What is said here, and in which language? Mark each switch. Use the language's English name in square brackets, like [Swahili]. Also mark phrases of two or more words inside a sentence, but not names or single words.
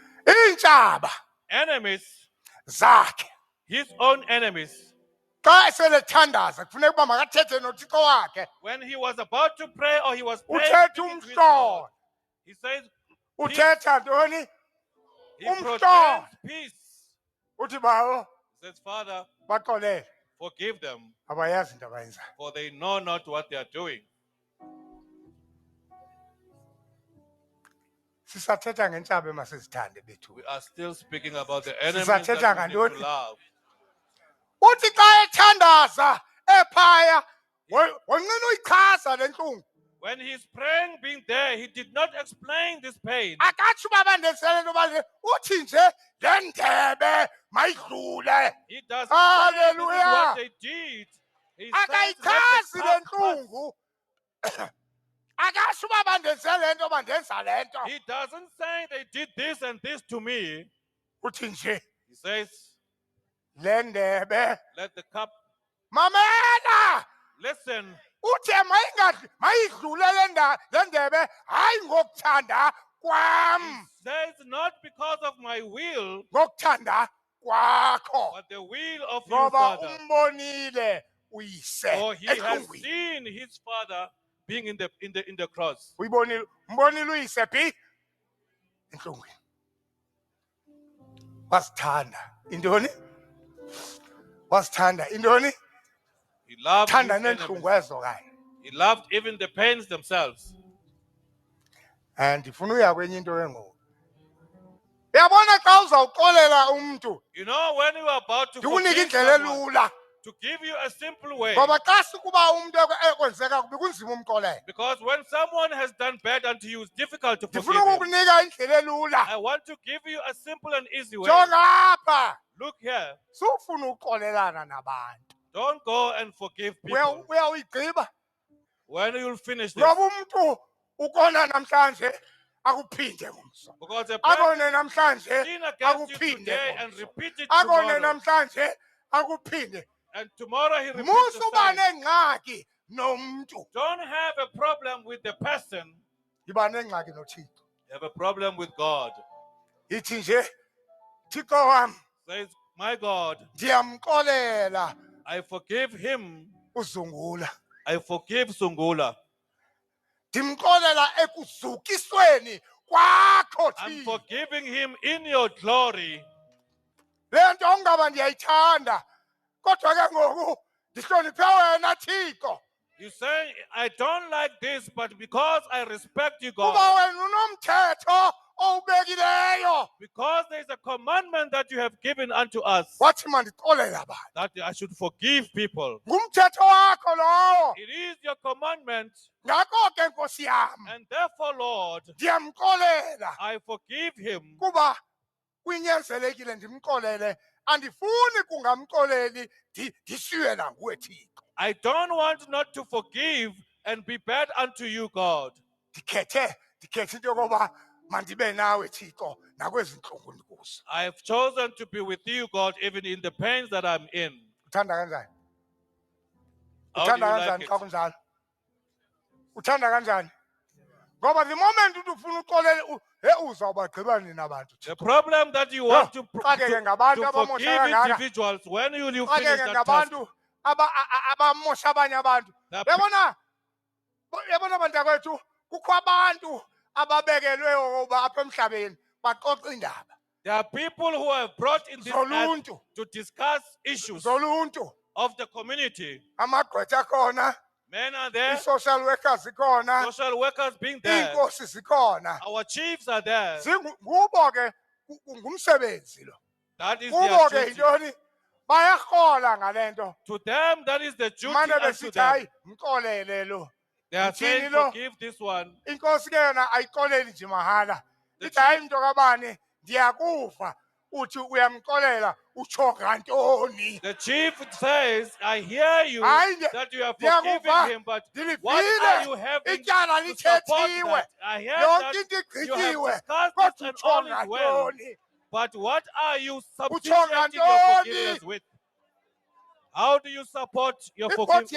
[Xhosa] iintshaba [English] enemies, [Xhosa] zakhe [English] his own enemies. [Xhosa] xa eselethandaza kufuneka uba makathethe noThixo wakhe [English] When he was about to pray or he was praying, [Xhosa] uthetha [English] speaking to his God, [Xhosa] umhlolo [English] he says, [Xhosa] uthetha ntoni [English] he proclaims peace. [Xhosa] uthi bawo [English] He says, Father, [Xhosa] baxolele [English] forgive them, [Xhosa] abayazi into abayenzayo. [English] for they know not what they are doing. [Xhosa] Sisathetha ngentshaba emasizithande bethu. [English] We are still speaking about the enemies [Xhosa] Sisathetha [English] that we need [Xhosa] ngantoni? [English] to love. [Xhosa] Uthi xa ethandaza ephaya wonqena uyichaza le ntlungu. [English] When he's praying, being there, he did not explain this pain. [Xhosa] Akatsho uba bandenzele into yoba uthi nje le ndebe mayidlule. [English] He doesn't say this is Hallelujah. what they did. He says, let the [Xhosa] Akayichazi le [English] cup pass. [Xhosa] ntlungu. Akasho uba bandenzele le nto bandenza le nto. [English] He doesn't say they did this and this to me. [Xhosa] Uthi nje [English] He says, [Xhosa] le ndebe [English] let the cup, [Xhosa] mamela. [English] listen, [Xhosa] Uthe mayidlule le ndebe hayi ngokuthanda kwam. [English] says not because of my will, [Xhosa] Ngokuthanda kwakho. [English] but the will of you, [Xhosa] Ngoba [English] Father. [Xhosa] umbonile uyise [English] For he has [Xhosa] ehlungwini. [English] seen his father being in the cross. [Xhosa] Uyibonile umbonile uyise phi enhlungwini. Wasithanda intoni? Wasithanda intoni? [English] He loved [Xhosa] Thanda [English] his [Xhosa] nenhlungu [English] enemies. [Xhosa] ezo kanye. [English] He loved even the pains themselves. [Xhosa] And ndifuna uya kwenye into engoku. Uyabona xa uzawuxolela umuntu [English] You know, when you are about to [Xhosa] ndikunika [English] forgive [Xhosa] indlela [English] someone, [Xhosa] elula. [English] to give you a simple way, [Xhosa] Ngoba xa sikuba umuntu ekwenzeka kubi kunzima umxolela. [English] because when someone has done bad unto you, it's difficult to forgive [Xhosa] Ndifuna [English] him. [Xhosa] ukukunika indlela elula. [English] I want to give you a simple and easy way. [Xhosa] Jonga apha. [English] Look here. [Xhosa] Sufuna uxolelana nabantu. [English] Don't go and forgive people. [Xhosa] Uyawuyigqiba. [English] When you'll finish this, [Xhosa] Ngoba umuntu ukona namhlanje akuphinde ngomso. [English] because a [Xhosa] Akone [English] person [Xhosa] namhlanje [English] sin against you [Xhosa] akuphinde [English] today and [Xhosa] ngomso. [English] repeat it [Xhosa] Akone [English] tomorrow, [Xhosa] namhlanje akuphinde. [English] and tomorrow he repeats [Xhosa] Musa [English] the [Xhosa] uba [English] same. [Xhosa] nengxaki nomuntu. [English] Don't have a problem with the person. [Xhosa] Yiba nengxaki noThixo. [English] You have a problem with God. [Xhosa] Ithi nje Thixo wami [English] Says, my God, [Xhosa] ndiyamxolela [English] I forgive him. [Xhosa] uZungula. [English] I forgive Sungula. [Xhosa] Ndimxolela ekuzukisweni kwakho [English] I'm [Xhosa] Thixo. [English] forgiving him in your glory. [Xhosa] Le nto ungaba ndiyayithanda kodwa ke ngoku ndihloniphe wena Thixo. [English] You say, I don't like this, but because I respect you, [Xhosa] Kuba [English] God, [Xhosa] wena unomthetho owubekileyo. [English] because there is a commandment that you have given unto us, [Xhosa] Wathi mandixolele abantu. [English] that I should forgive people. [Xhosa] Ngumthetho wakho lowo. [English] It is your commandment, [Xhosa] Ngako ke Nkosi yam [English] and therefore, Lord, [Xhosa] ndiyamxolela [English] I forgive him. [Xhosa] kuba kwinyanzelekile ndimxolele. Andifuni kungamxoleli ndishiywe nanguwe Thixo. [English] I don't want not to forgive and be bad unto you, God. [Xhosa] Ndikhethe into yokuba mandibe nawe Thixo nakwezi ntlungu ndikuzo. [English] I have chosen to be with you, God, even in the pains that I'm in. [Xhosa] Uthanda kanjani? [English] How do [Xhosa] Uthanda [English] you like [Xhosa] kanjani [English] it? [Xhosa] xa kunjalo? Uthanda kanjani? Ngoba [English] the moment [Xhosa] uthi ufuna uxolele uzawubagqiba nina bantu. [English] The problem that you want to [Xhosa] Xakeke ngabantu abamosha [English] forgive [Xhosa] kangaka. [English] individuals, when will you finish [Xhosa] Xakeke [English] that task? [Xhosa] ngabantu abamosha abanye abantu. Yabona bantakwethu kukho abantu ababekelwe ukuba apha emhlabeni baxoxa indaba. [English] There are people who are brought in this earth [Xhosa] Zoluntu. [English] to discuss issues [Xhosa] Zoluntu. [English] of the community. [Xhosa] Amagqwetha khona, [English] Men are there, [Xhosa] i- [English] social workers [Xhosa] ikhona, [English] social workers being there, [Xhosa] iinkosi zikhona. [English] our chiefs are there. [Xhosa] Kubo ke ngumsebenzi lo. [English] That is [Xhosa] Kubo [English] their [Xhosa] ke [English] duty. [Xhosa] yintoni? Bayarhola ngale nto. [English] To them, that is the duty [Xhosa] Mane [English] unto [Xhosa] besithi [English] them. [Xhosa] hayi mxolele lo. [English] They are saying, [Xhosa] Mthini lo? [English] forgive this one. [Xhosa] Inkosi ke yona ayixoleli nje mahala. [English] The [Xhosa] Ithi hayi mntu kabani ndiyakuva. Uthi uyamxolela utsho ngantoni? [English] The chief says, I hear you [Xhosa] Hayi [English] that you are [Xhosa] ndiyakuva. [English] forgiving him, but what are you having [Xhosa] Ityala [English] to support [Xhosa] lithethiwe. [English] that? I hear [Xhosa] Yonke [English] that [Xhosa] into [English] you have [Xhosa] igqityiwe. [English] discussed [Xhosa] Kodwa [English] this and [Xhosa] utsho [English] all is well, [Xhosa] ngantoni? [English] but what are you substituting [Xhosa] ngantoni? [English] your forgiveness with? How do you support your forgiveness?